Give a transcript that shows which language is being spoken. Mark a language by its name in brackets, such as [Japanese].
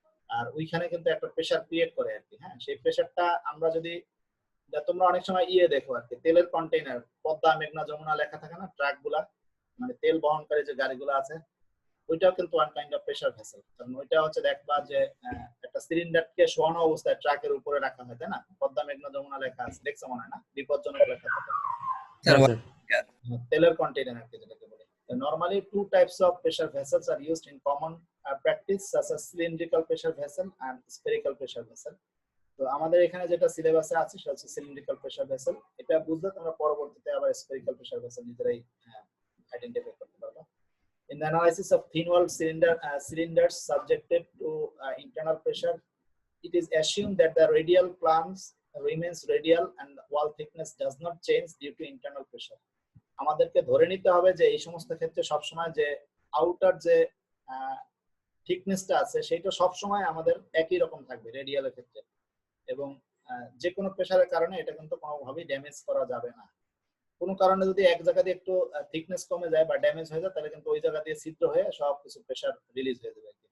[Bangla] আর ওইখানে কিন্তু একটা প্রেসার ক্রিয়েট করে আর কি। হ্যাঁ, সেই প্রেসারটা আমরা যদি, তোমরা অনেক সময় দেখো আর কি, তেলের কন্টেইনার, পদ্মা, মেঘনা, যমুনা লেখা থাকে না, ট্রাক গুলা, মানে তেল বহনকারী যে গাড়িগুলো আছে, ওইটাও কিন্তু [English] One kind of pressure vessel. [Bangla] কারণ ওইটা হচ্ছে দেখবা যে একটা সিলিন্ডারকে শোয়ানো অবস্থায় ট্রাকের উপরে রাখা হয়, তাই না? পদ্মা, মেঘনা, যমুনা লেখা আছে, দেখছো মনে হয় না? বিপজ্জনক লেখা থাকে, তেলের কন্টেইনার আর কি যেটাকে বলে। [English] Normally, two types of pressure vessels are used in common practice, such as cylindrical pressure vessel and spherical pressure vessel. [Bangla] তো আমাদের এখানে যেটা সিলেবাসে আছে সেটা হচ্ছে cylindrical pressure vessel। এটা বুঝলে তোমরা পরবর্তীতে আবার spherical pressure vessel নিজেরাই আইডেন্টিফাই করতে পারবে। [English] In the analysis of thin-walled cylinders subjected to internal pressure, it is assumed that the radial plane remains radial and the wall thickness does not change due to internal pressure. [Bangla] আমাদেরকে ধরে নিতে হবে যে এই সমস্ত ক্ষেত্রে সবসময় যে আউটার যে থিকনেসটা আছে সেটা সবসময় আমাদের একই রকম থাকবে রেডিয়ালের ক্ষেত্রে, এবং যে কোনো প্রেসারের কারণে এটা কিন্তু কোনোভাবেই ড্যামেজ করা যাবে না। কোনো কারণে যদি এক জায়গা দিয়ে একটু থিকনেস কমে যায় বা ড্যামেজ হয়ে যায়, তাহলে কিন্তু ওই জায়গা দিয়ে ছিদ্র হয়ে সব কিছু প্রেসার রিলিজ হয়ে যাবে।